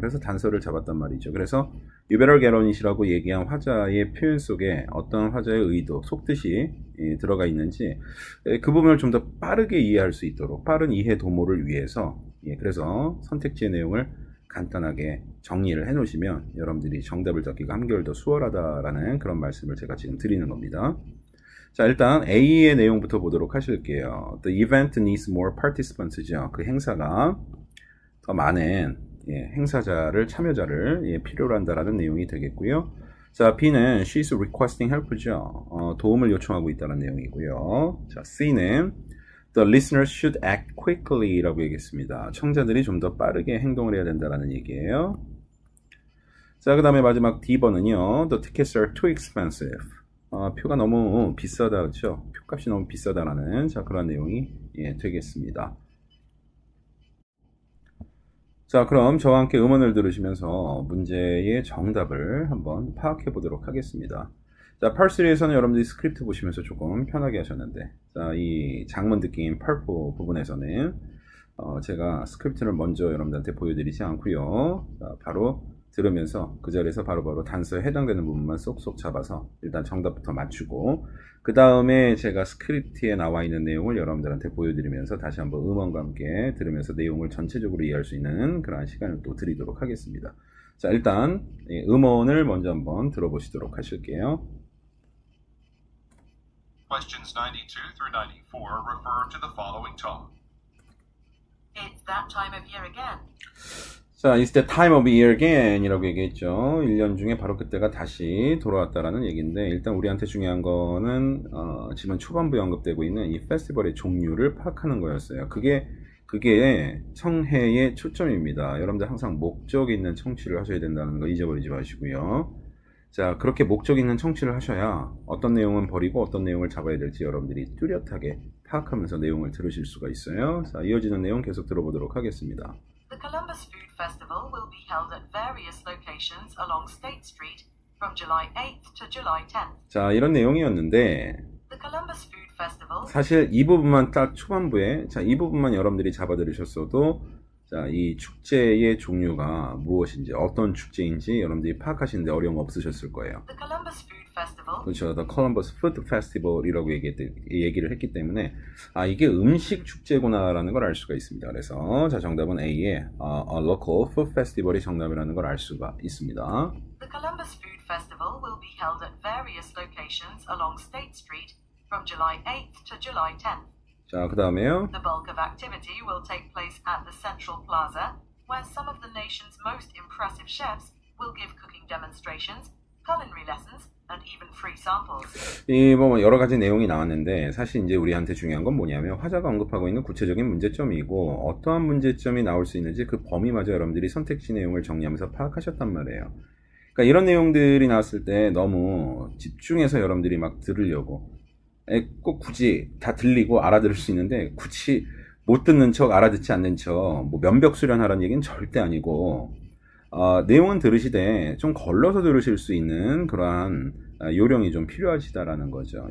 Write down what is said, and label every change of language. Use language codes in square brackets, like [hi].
[ko] 그래서 단서를 잡았단 말이죠. 그래서 you better get on it 이라고 얘기한 화자의 표현 속에 어떤 화자의 의도, 속뜻이 들어가 있는지 그 부분을 좀 더 빠르게 이해할 수 있도록 빠른 이해 도모를 위해서 그래서 선택지의 내용을 간단하게 정리를 해 놓으시면 여러분들이 정답을 잡기가 한결 더 수월하다라는 그런 말씀을 제가 지금 드리는 겁니다. 자, 일단 A의 내용부터 보도록 하실게요. [en] The event needs more participants죠. [ko] 그 행사가 더 많은 행사자를, 참여자를 필요로 한다라는 내용이 되겠고요. [en] 자, B는 she's requesting help죠. [ko] 도움을 요청하고 있다는 내용이고요. [en] 자, C는 the listeners should act quickly 라고 얘기했습니다. [ko] 청자들이 좀 더 빠르게 행동을 해야 된다는 얘기예요. 자, 그 다음에 마지막 D번은요. [en] The tickets are too expensive. [ko] 표가 너무 비싸다, 그렇죠? 표값이 너무 비싸다라는 그런 내용이 되겠습니다. 자, 그럼 저와 함께 음원을 들으시면서 문제의 정답을 한번 파악해 보도록 하겠습니다. 자, 펄3에서는 여러분들이 스크립트 보시면서 조금 편하게 하셨는데, 자, 이 장문 듣기인 펄4 부분에서는 제가 스크립트를 먼저 여러분들한테 보여드리지 않고요. 자, 바로 들으면서 그 자리에서 바로바로 단서에 해당되는 부분만 쏙쏙 잡아서 일단 정답부터 맞추고 그 다음에 제가 스크립트에 나와 있는 내용을 여러분들한테 보여드리면서 다시 한번 음원과 함께 들으면서 내용을 전체적으로 이해할 수 있는 그런 시간을 또 드리도록 하겠습니다. 자, 일단 음원을 먼저 한번 들어보시도록 하실게요. [en] Questions 92 through 94 refer to the following talk. It's that time of year again. 자, it's the time of year again 이라고 얘기했죠. [ko] 1년 중에 바로 그때가 다시 돌아왔다라는 얘기인데 일단 우리한테 중요한 거는 지금 초반부에 언급되고 있는 이 페스티벌의 종류를 파악하는 거였어요. 그게 청해의 초점입니다. 여러분들 항상 목적 있는 청취를 하셔야 된다는 거 잊어버리지 마시고요. 자, 그렇게 목적 있는 청취를 하셔야 어떤 내용은 버리고 어떤 내용을 잡아야 될지 여러분들이 뚜렷하게 파악하면서 내용을 들으실 수가 있어요. 자, 이어지는 내용 계속 들어보도록 하겠습니다. [en] The Columbus Food Festival will be held at various locations along State Street from July 8th to July 10th. [ko] 자, 이런 내용이었는데 [en] The Columbus Food Festival [ko] 사실 이 부분만 딱 초반부에 이 부분만 여러분들이 잡아들으셨어도 자, 이 축제의 종류가 무엇인지 어떤 축제인지 여러분들이 파악하시는데 어려움 없으셨을 거예요. [en] The Columbus Food Festival. [ko] 그렇죠. The Columbus Food Festival이라고 얘기를 했기 때문에 이게 음식 축제구나라는 걸 알 수가 있습니다. 그래서 자, 정답은 A의 a local food festival 이 정답이라는 걸 알 수가 있습니다. [en] The Columbus Food Festival will be held at various locations along State Street from July 8th to July 10th. [ko] 자, 그 다음에요. [en] The bulk of activity will take place at the Central Plaza, where some of the nation's most impressive chefs will give cooking demonstrations, culinary lessons, and even free samples. [ko] 뭐 여러 가지 내용이 나왔는데 사실 이제 우리한테 중요한 건 뭐냐면 화자가 언급하고 있는 구체적인 문제점이고 어떠한 문제점이 나올 수 있는지 그 범위마저 여러분들이 선택지 내용을 정리하면서 파악하셨단 말이에요. 그러니까 이런 내용들이 나왔을 때 너무 집중해서 여러분들이 막 들으려고 꼭 굳이 다 들리고 알아들을 수 있는데 굳이 못 듣는 척 알아듣지 않는 척 뭐 면벽 수련하라는 얘기는 절대 아니고 내용은 들으시되 좀 걸러서 들으실 수 있는 그러한 요령이 좀 필요하시다라는 거죠.